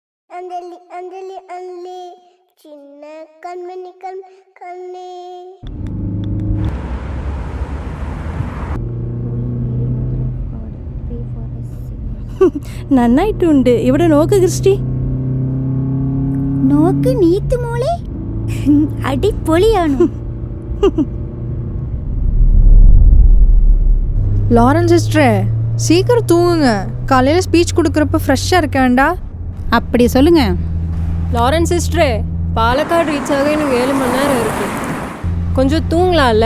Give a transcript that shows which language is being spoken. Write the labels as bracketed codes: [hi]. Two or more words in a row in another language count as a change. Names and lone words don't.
[ta] அஞ்சலி அஞ்சலி அஞ்சலி சின்ன கண்மணி கண்ணே. [ml] നന്നായിട്ടുണ്ട്. ഇവിടെ നോക്ക് ക്രിസ്റ്റി. നോക്ക് നീത്ത് മോളെ, അടിപൊളിയാണ്. [ta] லாரன்ஸ் சிஸ்டரே, சீக்கிரம் தூங்குங்க. காலையில் ஸ்பீச் கொடுக்குறப்ப ஃப்ரெஷ்ஷாக இருக்க வேண்டா? அப்படி சொல்லுங்க. லாரன்ஸ் சிஸ்டரே, பாலக்காடு ரீச் ஆக எனக்கு 7 மணி நேரம் இருக்கு. கொஞ்சம் தூங்கலாம்ல?